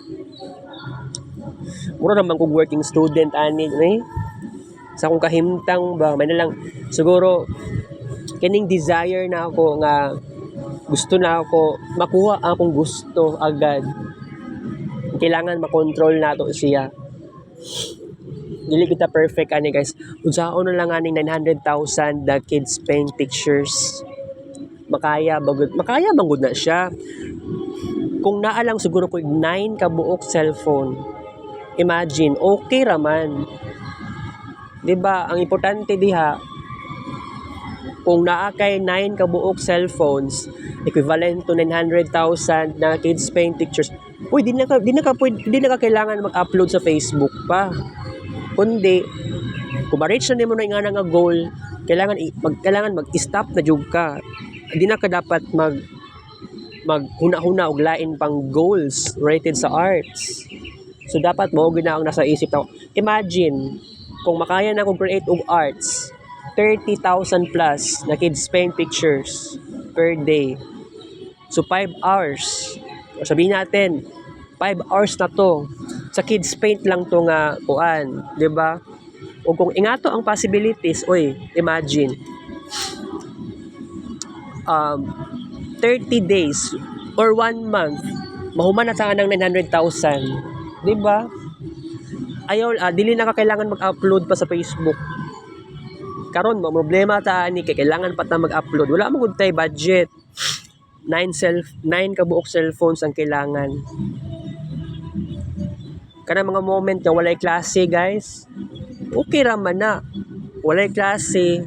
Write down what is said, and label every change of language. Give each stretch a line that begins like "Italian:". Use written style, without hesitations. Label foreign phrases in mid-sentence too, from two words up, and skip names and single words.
Cebuano: Mura naman kong
English: working student
Cebuano: ani sa akong kahimtang ba may na lang siguro kining desire na ako nga gusto na ako makuha ang akong gusto agad. Kailangan makontrol nato siya. Dili kita perfect ani, guys. Unsaon na lang aning 900,000
English: the kids paint pictures.
Cebuano: Makaya bagud na siya. Kung naa lang siguro ko 9 ka buok cellphone. Imagine, okay raman. 'Di ba? Ang importante diha kung naa kay 9 ka buok cellphones,
English: equivalent to 900,000 na kids paint pictures.
Cebuano: Uy, di na ka kailangan mag-upload sa Facebook pa. Kundi kung ma-reach na nimo na nga goal, kailangan mag-stop na jud ka. Di na ka dapat maghuna-huna og lain pang goals related sa arts. So dapat mo gina ang nasa isip na. Imagine kung makaya na akong create og arts, 30,000 plus na
English: kids paint pictures per day. So 5 hours.
Filipino: O sabihin natin
Cebuano: 5 hours na to. Sa kids paint lang to nga kuan, 'di ba? O kung ingato ang possibilities, imagine
English: 30 days or 1 month,
Cebuano: mahuman na sa ng 900,000. 'Di ba? Ayaw, dili na ka kailangan mag-upload pa sa Facebook. Karon mo problema ta ani kay kailangan pa ta mag-upload. Wala mo gud tay budget. 9 ka buok cellphones ang kailangan. Kana mga moment nga walay klase, guys. Okay ra man na. Walay klase.